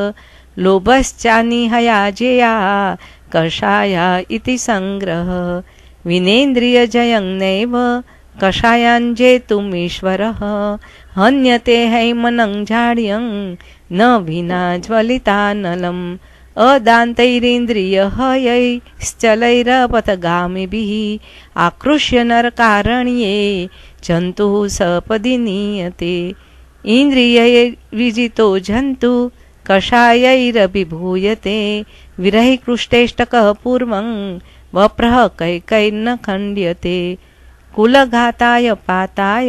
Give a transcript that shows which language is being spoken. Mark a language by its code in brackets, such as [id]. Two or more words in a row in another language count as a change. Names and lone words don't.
[sa] લોભશ્ચાનિહયાજેયા કષાયા ઇતિ સંગ્રહ વિનેન્દ્રિયજયં નૈવ કષાયાન જેતુમીશ્વરઃ હન્યતે હૈમनं જાડ્યં ન વિના જ્વલિતાનલમ અદાन्तैरिन्द्रियहयैश्चलैरपथगामिभिः आकृष्य नरकारण्ये जन्तुः सपदि नीयते इन्द्रियैर्विजितो जन्तु कषायैरभिभूयते विरहिकृष्टेष्टकः पूर्वं वप्रः कैकैर्न खण्ड्यते कुलघाताय पाताय